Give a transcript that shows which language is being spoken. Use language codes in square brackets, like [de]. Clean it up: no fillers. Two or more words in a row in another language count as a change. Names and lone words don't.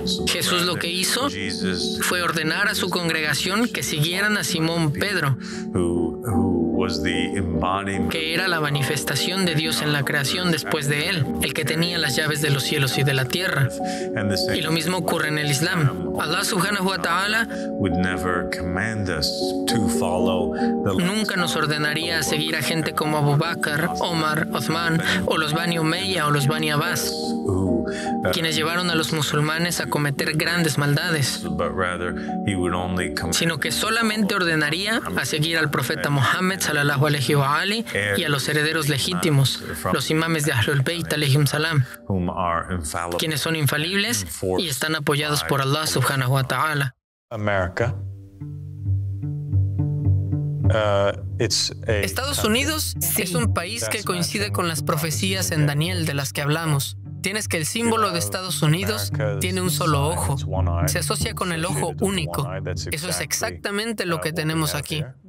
[es] Jesús lo que hizo fue ordenar a su congregación que siguieran a Simón Pedro, que era la manifestación de Dios en la creación después de él, el que tenía las llaves de los cielos y de la tierra. Y lo mismo ocurre en el Islam. [ar] الله سبحانه وتعالى [es] nunca nos ordenaría a seguir a gente como Abu Bakr, Omar, Uthman, o los Bani Umayya o los Bani Abbas, quienes llevaron a los musulmanes a cometer grandes maldades, sino que solamente ordenaría a seguir al profeta Muhammad [ar] صلى الله عليه وآله [es] y a los herederos legítimos, los imames de Ahlul Bayt [ar] عليهم السلام, [es] quienes son infalibles y están apoyados por [ar] الله سبحانه وتعالى. [es] Estados Unidos es un país que coincide con las profecías en Daniel de las que hablamos. Tienes que el símbolo de Estados Unidos tiene un solo ojo. Se asocia con el ojo único. Eso es exactamente lo que tenemos aquí.